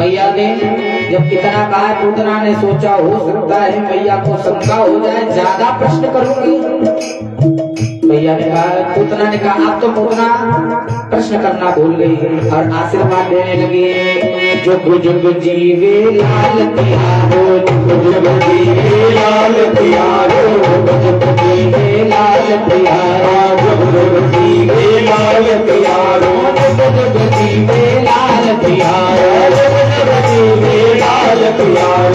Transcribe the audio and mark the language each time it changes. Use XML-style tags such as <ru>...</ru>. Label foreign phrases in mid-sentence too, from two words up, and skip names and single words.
<hi>मैया ने जब इतना कहा पूतना ने सोचा हो सकता है मैया को शंका हो जाए, ज्यादा प्रश्न करूंगी। मैया ने कहा, पूतना ने कहा अब तो पूतना प्रश्न करना भूल गई और आशीर्वाद देने लगी।</hi> <bra>जुग जुग जीवे लाल तिहारो, जुग जुग जीवे लाल तिहारो, जुग जुग जीवे लाल तिहारो, जुग जुग जीवे लाल तिहारो, जुग जुग जीवे लाल तिहारो, जुग जुग जीवे लाल तिहारो।</bra>